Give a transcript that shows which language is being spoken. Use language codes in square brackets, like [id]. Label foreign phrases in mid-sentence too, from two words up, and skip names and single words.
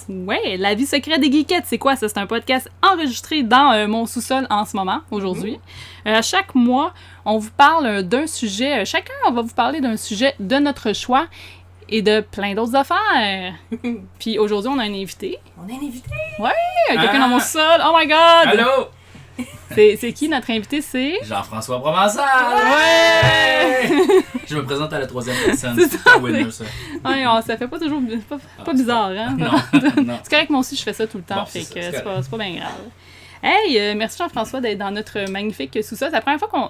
[fr] Ouais, La vie secrète des geekettes, c'est quoi ça? C'est un podcast enregistré dans mon sous-sol en ce moment, aujourd'hui. Chaque mois, on vous parle d'un sujet, chacun on va vous parler d'un sujet de notre choix et de plein d'autres affaires. Puis aujourd'hui, on a un invité. On a un invité? Ouais, quelqu'un dans mon sous-sol. [en] Oh my God! [fr] Allô? C'est qui notre invité? C'est... Jean-François Provençal! Ouais! Je me présente à la troisième personne. C'est C'est ça, pas winner, ça. Ouais, ça fait pas toujours... pas bizarre, hein? Non, non. C'est correct, moi aussi, je fais ça tout le temps, Bon, fait c'est que ça, c'est pas bien grave. Hey, merci Jean-François d'être dans notre magnifique sous-sol. C'est la première fois qu'on...